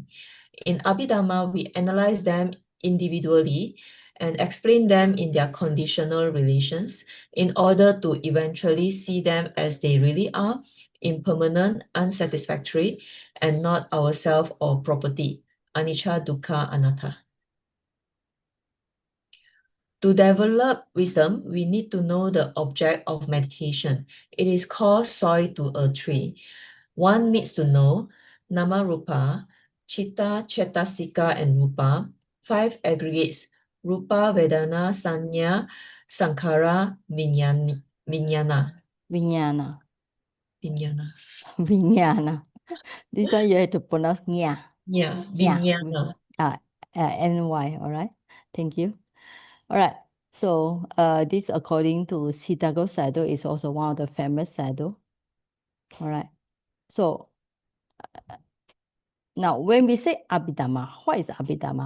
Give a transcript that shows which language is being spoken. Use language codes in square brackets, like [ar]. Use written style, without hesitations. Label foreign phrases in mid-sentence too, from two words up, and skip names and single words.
[en] In Abhidhamma, we analyze them individually and explain them in their conditional relations in order to eventually see them as they really are, impermanent, unsatisfactory, and not ourself or property, [pi] anicca, dukkha, anatta. [en] To develop wisdom, we need to know the object of meditation. It is called soil to a tree. One needs to know [pi] nama rupa, chitta, cetasika, and rupa, [en] 5 aggregates, [pi] rupa, vedana, sanya, sankhara, vijnana. Vijnana. Vijnana. Vijnana. [en] This one you have to pronounce nya. Yeah, Yeah. [pi] vijnana. [en] NY, all right? Thank you. All right. So this according to Siddhartha Sayadaw is also one of the famous Sayadaw. All right. So now when we say Abhidhamma, what is Abhidhamma?